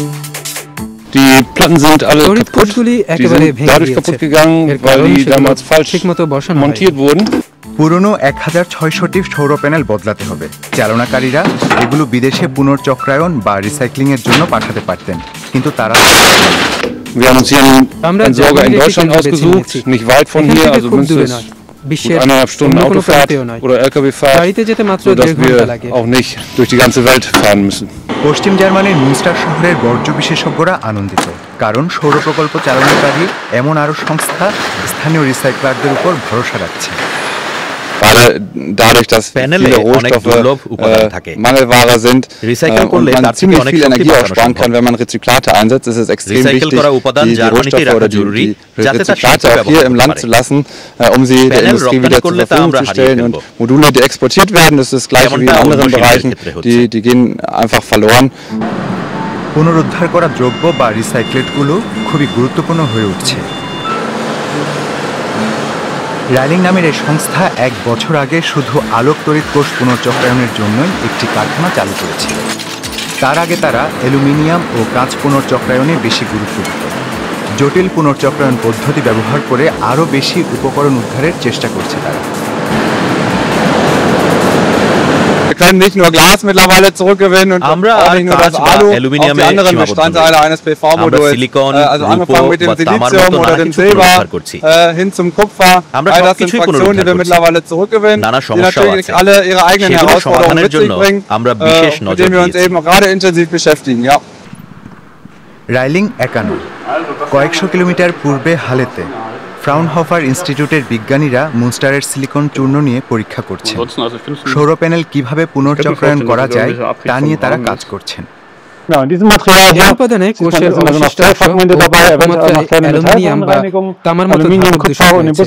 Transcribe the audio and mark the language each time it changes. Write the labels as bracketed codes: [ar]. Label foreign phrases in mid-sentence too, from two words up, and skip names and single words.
[bn] তড়িৎ কোষগুলি একেবারে ভেঙে গেছে, ঠিকমতো বসানো হয়নি। পুরনো 1600টি সৌর প্যানেল বদলাতে হবে। চালনাকারীরা এগুলো বিদেশে পুনর্চক্রায়ন বা রিসাইক্লিং এর জন্য পাঠাতে পারতেন, কিন্তু তারা [de] Wir haben uns hier einen Entsorger in Deutschland ausgesucht, nicht weit von hier, also Münster ist gut 1,5 Stunden Autofahrt oder LKW-Fahrt, sodass wir auch nicht durch die ganze Welt fahren müssen. [bn] পশ্চিম জার্মানির মুনস্টার শহরের বর্জ্য বিশেষজ্ঞরা আনন্দিত, কারণ সৌর প্রকল্প চালনাকারী এমন আরও সংস্থা স্থানীয় রিসাইক্লারদের উপর ভরসা রাখছে। [de] Dadurch, dass viele Rohstoffe Mangelware sind und man ziemlich viel Energie auch sparen kann, wenn man Rezyklate einsetzt, ist es extrem wichtig, die Rohstoffe oder die Rezyklate auch hier im Land zu lassen, um sie der Industrie wieder zur Verfügung zu stellen. Und Module, die exportiert werden, das ist das gleiche wie in anderen Bereichen, die gehen einfach verloren. [bn] পুনরুদ্ধার করা দ্রব্য বা রিসাইক্লেটগুলো খুবই গুরুত্বপূর্ণ হয়ে উঠছে। রাইলিং নামের এই সংস্থা 1 বছর আগে শুধু আলোক তড়িৎ কোষ পুনর্চক্রায়নের জন্যই একটি কারখানা চালু করেছিল। তার আগে তারা অ্যালুমিনিয়াম ও কাঁচ পুনর্চক্রায়নে বেশি গুরুত্ব দিত। জটিল পুনর্চক্রায়ন পদ্ধতি ব্যবহার করে আরও বেশি উপকরণ উদ্ধারের চেষ্টা করছে তারা। [de] Wir können nicht nur Glas mittlerweile zurückgewinnen und auch nicht nur das Alu, auch die anderen Bestandteile eines PV-Moduls. Also angefangen mit dem Silizium oder dem Silber hin zum Kupfer. All das sind Fraktionen, die wir mittlerweile zurückgewinnen, die natürlich alle ihre eigenen Herausforderungen mit sich bringen, mit denen wir uns eben gerade intensiv beschäftigen. Ja. [bn] রাইলিং একা নয়, কয়েকশো কিলোমিটার পূর্বে হালেতে ফ্রাউনহফার ইনস্টিটিউটের বিজ্ঞানীরা মুনস্টারের সিলিকন চূর্ণ নিয়ে পরীক্ষা করছেন। সৌর প্যানেল কিভাবে পুনর্চক্রায়ন করা যায় তা নিয়ে তারা কাজ করছেন। উপাদানে কোষের অবশিষ্টাংশ অ্যালুমিনিয়াম বা তামার মতো ধাতব দূষণ রয়েছে।